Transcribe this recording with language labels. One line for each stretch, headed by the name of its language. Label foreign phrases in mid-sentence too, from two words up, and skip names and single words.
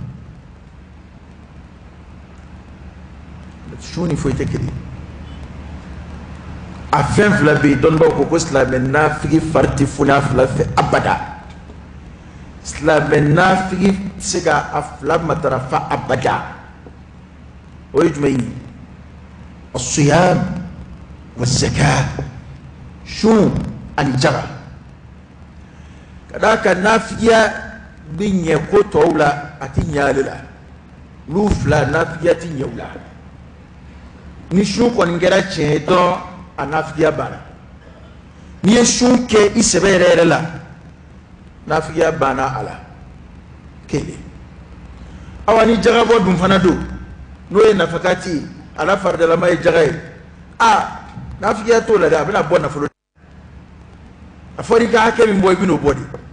Bambara: sun ni foyi tɛ kelen a fɛn fila bɛ yen dɔnnibaw ko silamɛ nafigi fari tɛ foni a fila fɛ abada silamɛ nafigi tɛ se ka a fila matarafa abada o ye jumɛn ye
Arabic: الصيام والزكاة
Bambara: sun ani jaga ka d'a kan nafigiya bɛ ɲɛ ko tɔw la a tɛ ɲɛ ale la olu fila nafigiya tɛ ɲɛ o la ni sun kɔni kɛra tiɲɛ ye dɔrɔn a nafigiya banna n'i ye sun kɛ i sɛbɛ yɛrɛ yɛrɛ la nafigiya banna a la kelen awa ni jagabɔ dun fana don n'o ye nafakati ye ala faridalama ye jaga ye a nafigiya t'o la dɛ a bɛna bɔ nafolo a fɔra i ka hakɛ min bɔ i bɛn'o bɔ de